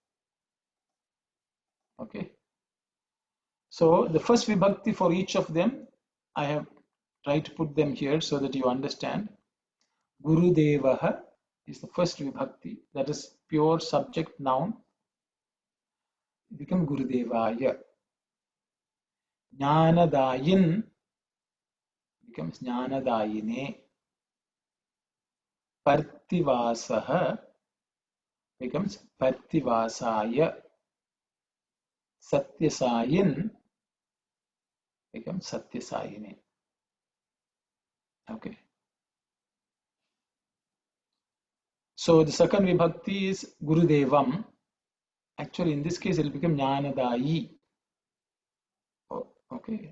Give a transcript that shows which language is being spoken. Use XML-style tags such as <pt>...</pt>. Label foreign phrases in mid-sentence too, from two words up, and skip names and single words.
<en>Okay. So the first vibhakti for each of them, I have tried to put them here so that you understand. Gurudevaha is the first vibhakti, that is pure subject noun. It becomes Gurudevaya. Jnanadayin becomes Jnanadayine. Parthivasaha becomes Parthivasaya. Satyasayin becomes Satyasayine. Okay. So the second vibhakti is Gurudevam. Actually, in this case, it will become Jnanadayi. Okay.</en>